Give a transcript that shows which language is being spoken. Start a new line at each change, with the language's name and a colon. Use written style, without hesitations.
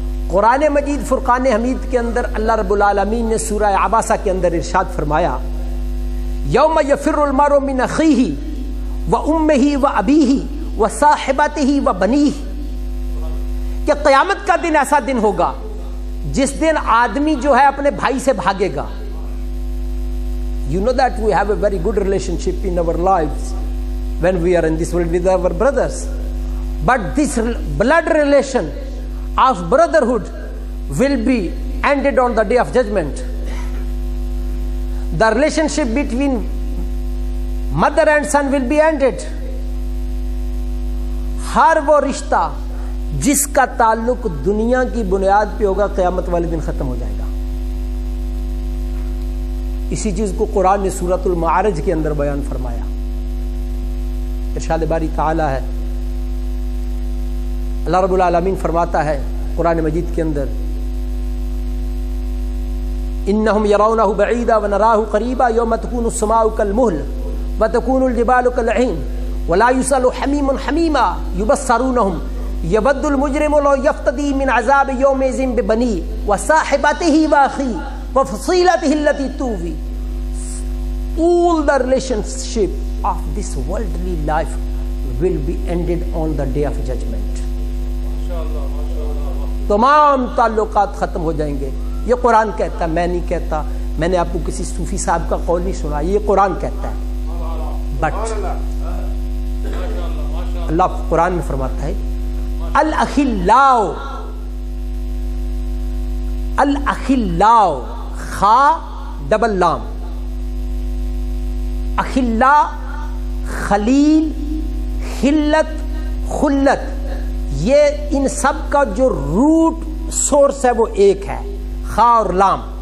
Urdu: قرآن مجید فرقان حمید کے اندر اللہ رب العالمین نے سورہ عباسہ کے اندر ارشاد فرمایا,
Arabic: یوم یفر المرء من اخیہ وامہ وابیہ وصاحبتہ وبنیہ,
Urdu: کہ قیامت کا دن ایسا دن ہوگا جس دن آدمی جو ہے اپنے بھائی سے بھاگے گا.
English: You know that we have a very good relationship in our lives when we are in this world with our brothers, but this blood relation of brotherhood will be ended on the day of judgment. The relationship between mother and son will be ended.
Urdu: ہر وہ رشتہ جس کا تعلق دنیا کی بنیاد پہ ہوگا قیامت والے دن ختم ہو جائے گا. اسی چیز کو قرآن نے سورۃ المعارج کے اندر بیان فرمایا. ارشاد باری تعالی ہے, اللہ رب العالمین فرماتا ہے قرآن مجید کے اندر,
Arabic: انہم یرونہ بعیدا ونراہ قریبا یوم تکون السماء کالمہل وتکون الجبال کالعہن ولا یسأل حمیم حمیما یبصرونہم یود المجرم لو یفتدی من عذاب یومئذ ببنیہ وصاحبتہ واخیہ وفصیلتہ التی تؤوی.
English: All the relationship of this worldly life will be ended on the day of judgment.
Urdu: تمام تعلقات ختم ہو جائیں گے. یہ قرآن کہتا ہے, میں نہیں کہتا, میں نے آپ کو کسی صوفی صاحب کا قول نہیں سنا, یہ قرآن کہتا ہے. بٹ اللہ قرآن میں فرماتا ہے الاخلاء, الاخلاء خا ڈبل لام, اخلاء خلیل خلت خلت, یہ ان سب کا جو روٹ سورس ہے وہ ایک ہے, خا اور لام.